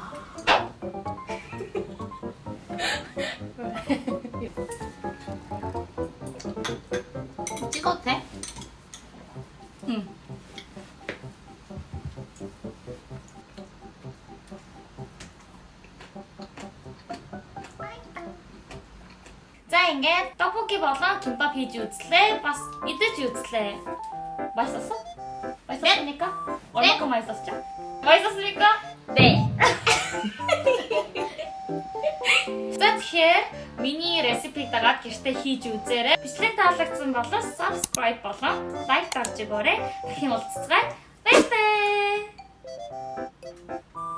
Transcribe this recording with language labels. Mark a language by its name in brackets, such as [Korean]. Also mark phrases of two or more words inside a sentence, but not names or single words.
[Korean] 찍어도 돼? 응. 자, 이게 떡볶이 버섯 김밥 [Mongolian] хийж үзлээ. бас идэж үзлээ. [Korean] 맛있었어? 맛있었습니까? 얼마큼 맛있었죠? 맛있었습니까? 네. [Mongolian] За тэгэхээр миний рецептийг дагаад гэртээ хийж үзээрэй. Бичлэг таалагдсан бол subscribe болон лайк дарж өгөөрэй. Дахин уулзцгаая. Баяртай.